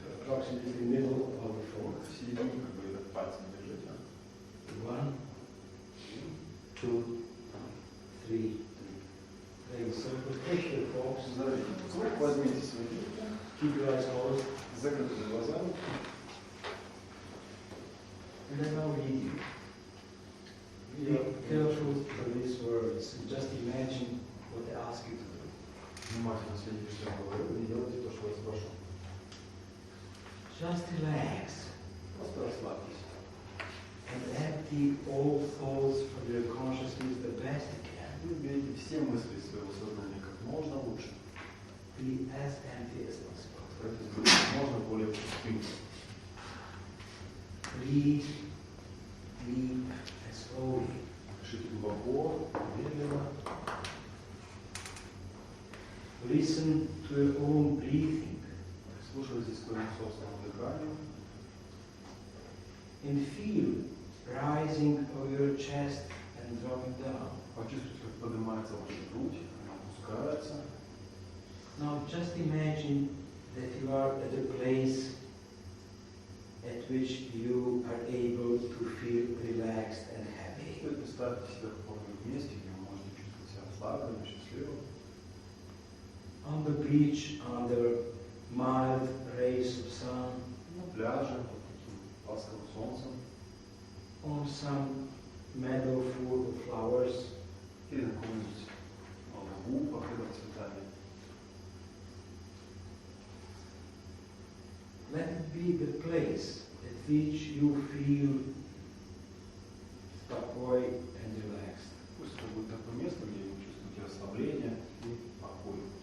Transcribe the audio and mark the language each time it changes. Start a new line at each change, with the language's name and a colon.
English: approximately the middle of the foot.
Russian: В середине как бы этот пальцем держите.
English: 1, 2, 3. So push your forks.
Russian: Возьмите свои руки.
English: Keep your eyes closed.
Russian: С закрытыми глазами.
English: And then I'll read you. Be careful for these words. Just imagine what they ask you to do.
Russian: Внимательно следите, что я говорю, и делайте то, что я вас прошу.
English: Just relax.
Russian: Просто расслабьтесь.
English: And empty all thoughts from your consciousness the best you can.
Russian: Уберите все мысли из своего сознания как можно лучше.
English: Be as empty as possible.
Russian: Старайтесь быть как можно более пустым.
English: Breathe deep and slowly.
Russian: Дышите глубоко, медленно.
English: Listen to your own breathing.
Russian: Слушайтесь к своему собственному дыханию.
English: And feel rising of your chest and dropping down.
Russian: Почувствуйте, как поднимается ваша грудь, она опускается.
English: Now just imagine that you are at a place at which you are able to feel relaxed and happy.
Russian: Представьте себя в каком-нибудь месте, где вы можете чувствовать себя расслабленным, счастливым.
English: On the beach, under mild rays of sun.
Russian: На пляже, под таким ласковым солнцем.
English: On some meadow full of flowers.
Russian: Или на каком-нибудь лугу, покрытом цветами.
English: Let it be the place at which you feel
Russian: покой
English: and relaxed.
Russian: Пусть это будет такое место, где вы чувствуете расслабление и покой.